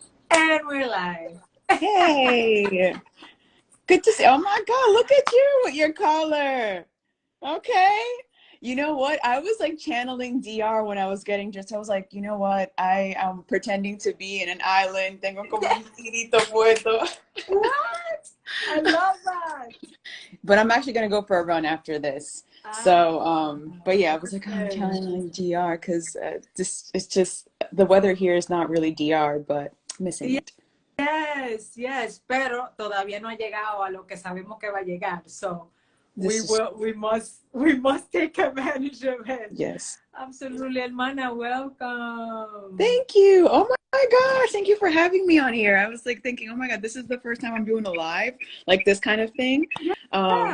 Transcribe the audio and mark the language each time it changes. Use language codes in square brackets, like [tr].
[en] And we're live. Hey, good to see. Oh my God, look at you with your collar. Okay. You know what? I was like channeling DR when I was getting dressed. I was like, you know what? I am pretending to be in an island. [es] Tengo como un tirito puesto. [en] What? I love that. But I'm actually going to go for a run after this. But yeah, I was like, oh, I'm channeling DR because it's just, the weather here is not really DR, but missing it. [es] Yes, pero todavía no ha llegado a lo que sabemos que va a llegar. [en] So we must take advantage of it. Yes. Absolutely, hermana, welcome. Thank you. Oh my gosh, thank you for having me on here. I was like thinking, oh my God, this is the first time I'm doing a live, like this kind of thing. Yeah.